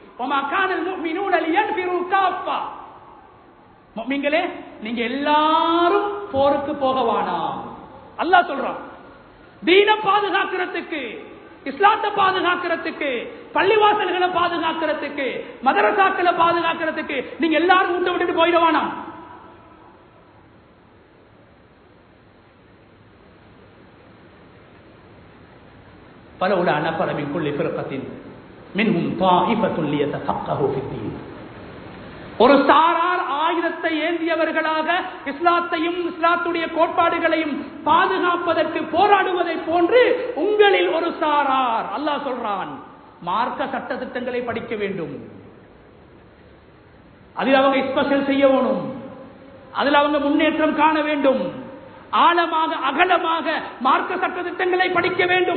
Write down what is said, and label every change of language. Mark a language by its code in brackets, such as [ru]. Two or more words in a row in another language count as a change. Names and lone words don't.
[ta] முஃமின்களே, நீங்க எல்லாரும் போருக்கு போக வேணாம். அல்லாஹ் சொல்றான், தீனை பாதுகாக்கிறதுக்கு, இஸ்லாத்தை பாதுகாக்கிறதுக்கு, பள்ளிவாசல்களை பாதுகாக்கிறதுக்கு, மதரசாக்களை பாதுகாக்கிறதுக்கு நீங்க எல்லாரும் வீட்டை விட்டுட்டு போயிட வேணாம். [ar] فلولا نفر من كل فرقة منهم طائفة ليتفقهوا في الدين. [ta] ஒரு சாரார் ஆயுதத்தை ஏந்தியவர்களாக இஸ்லாத்தையும் இஸ்லாத்துடைய கோட்பாடுகளையும் பாதுகாப்பதற்கு போராடுவதை போன்று உங்களில் ஒரு சாரார், அல்லாஹ் சொல்றான், மார்க்க சட்ட திட்டங்களை படிக்க வேண்டும், அதில் அவங்க ஸ்பெஷல் செய்ய வேணும், அதில் அவங்க முன்னேற்றம் காண வேண்டும், ஆழமாக அகலமாக மார்க்க சட்ட திட்டங்களை படிக்க வேண்டும்.